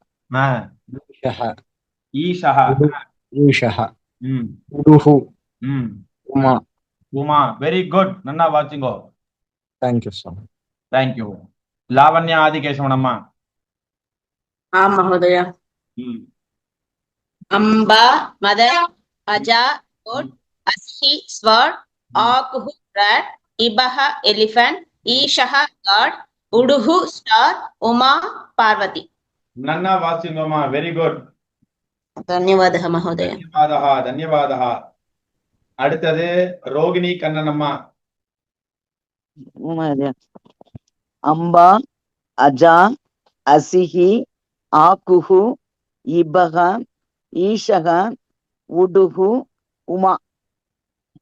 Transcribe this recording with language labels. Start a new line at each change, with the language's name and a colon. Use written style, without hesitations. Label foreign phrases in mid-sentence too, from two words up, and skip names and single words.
Sanskrit: ஈஷஹ, उडुः, उमा.
Tamil: உமா.
English: very good.
Tamil: நன்னா வாசிங்கோ. தேங்க்யூ சுவாமி. தேங்க்யூ. லாவண்யா ஆதிகேசவனம்மா.
Sanskrit: மहोदय. अम्बा मदर, अजा goat, असिहि sword, आकुहु rat, इबह elephant, ईशः god, उडुहु star, उमा पार्वती.
Tamil: நன்னா வாசிங்கோமா.
English: very good.
Sanskrit: धन्यवादः महोदय. धन्यवादः.
Tamil: அடுத்தது ரோகிணி கண்ணனம்மா.
Sanskrit: अम्बा, अजा, असिः, आखुः, इभः, ईशः, उडुः, उमा.